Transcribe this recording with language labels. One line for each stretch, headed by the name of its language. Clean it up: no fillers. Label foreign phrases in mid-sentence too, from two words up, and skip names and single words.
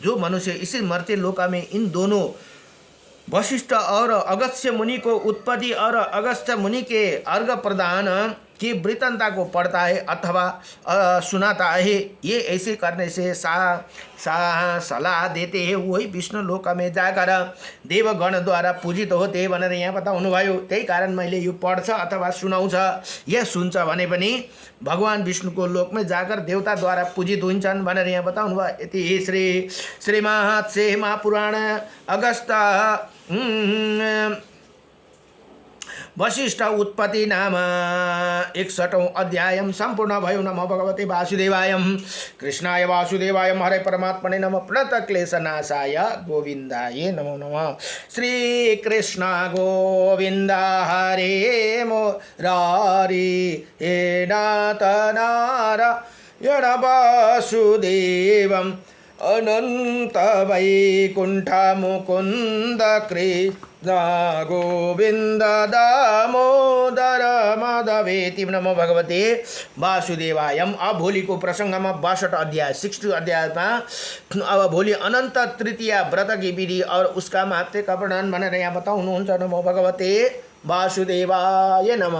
Hindi: जो मनुष्य इसी मर्त्य लोक में इन दोनों वशिष्ठ और अगस्त्य मुनि को उत्पत्ति और अगस्त्य मुनि के अर्घ प्रदान की वृत्तांता को पढ़ता है अथवा सुनाता है, ये ऐसे करने से सलाह देते हैं वही विष्णु लोक में जाकर देवगण द्वारा पूजित होते हैं
Nepali: भनेर यहाँ बताउनु भयो। त्यही कारण मैले यो पढ्छ अथवा सुनाउँछ या सुन्छ भने पनि भगवान विष्णुको लोकमा जाकर देवताद्वारा पूजित हुन्छन् भनेर यहाँ बताउनु भयो। यति श्रीमद् महापुराण अगस्त वशिष्ठ उत्पत्ति नाम 61 अध्याय संपूर्ण भयो।
Sanskrit: नमो भगवते वासुदेवाय कृष्णाय वासुदेवाय हरे परमात्मने नमः प्रणत क्लेशनाशाय गोविंदाय नमो नमः। श्री कृष्ण गोविंद हरे मुरारी हे नाथ नारायण वासुदेवम् अनंत वैकुंठ मुकुंद कृष्ण गोविंद दामोदर माधवेति। नमो भगवते वासुदेवाय।
Hindi: अब भोलि को प्रसंग में 62 अध्याय 60 अध्याय में अब भोलि अनंत तृतीया व्रत की विधि और उसका महत्व का वर्णन
Nepali: भनेर यहाँ बताउनुहुन्छ।
Sanskrit: नमो भगवते वासुदेवाय नमः।